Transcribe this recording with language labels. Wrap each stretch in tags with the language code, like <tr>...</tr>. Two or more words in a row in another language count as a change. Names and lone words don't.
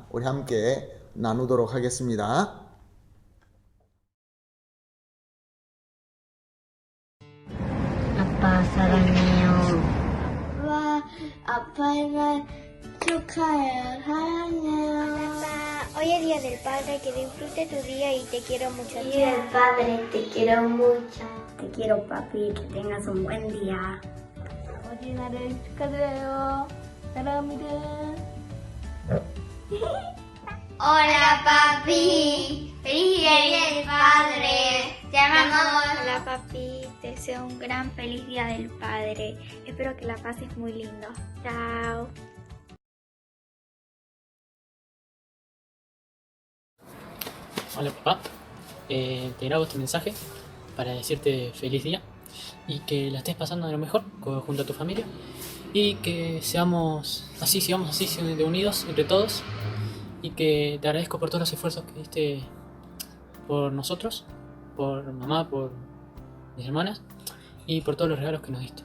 <ko>우리 함께 나누도록 하겠습니다. 아빠 사랑해요. 와, 아빠의 날 축하해요. 사랑해요.</ko> <es>Papá, hoy es Día del Padre, que disfrute tu día y te quiero mucho. Día del Padre, te quiero mucho. Te quiero, papi. Que tengas un buen día.</es> <ko>아버지 날을 축하드려요. 사랑합니다.</ko> <es>Hola, papi. Feliz Día del Padre. Te amamos. Hola, papi. Te deseo un gran feliz Día del Padre. Espero que la pases muy lindo. Chao. Hola papá, te grabo este mensaje para decirte feliz día y que la estés pasando de lo mejor junto a tu familia y que sigamos así de unidos entre todos y que te agradezco por todos los esfuerzos que diste por nosotros, por mamá, por mis hermanas y por todos los regalos que nos diste.</es>